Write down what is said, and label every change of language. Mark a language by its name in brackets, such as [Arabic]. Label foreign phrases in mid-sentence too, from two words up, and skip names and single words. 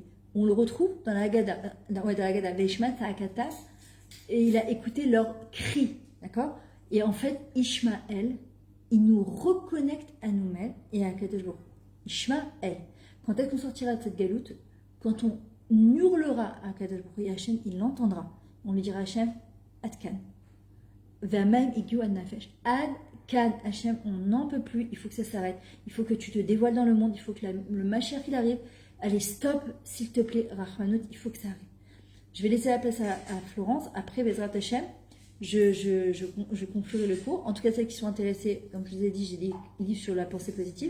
[French] On le retrouve dans la Haggadah, [Hebrew] Veishma Ta'akata, [French] et il a écouté leurs cris, d'accord? Et en fait, Ishmaël, il nous reconnecte à nous-mêmes et à [Hebrew] Kadosh Baruch Hu. [French] Ishmaël. Quand est-ce qu'on sortira de cette galoute? Quand on hurlera à [Hebrew] Kadosh Baruch Hu, [French] et Hachem, il l'entendra. On lui dira Hachem, Adkan. [Hebrew] V'amayim igiu ad nafesh. [French] Adkan, Hachem, on n'en peut plus, il faut que ça s'arrête. Il faut que tu te dévoiles dans le monde, il faut que le Mashiach il arrive. Allez, stop, s'il te plaît, Rachmanut, il faut que ça arrive. Je vais laisser la place à Florence. Après, [Hebrew] Bezrat Hachem, [French] je conclurai le cours. En tout cas, celles qui sont intéressées, comme je vous ai dit, j'ai des livres sur la pensée positive.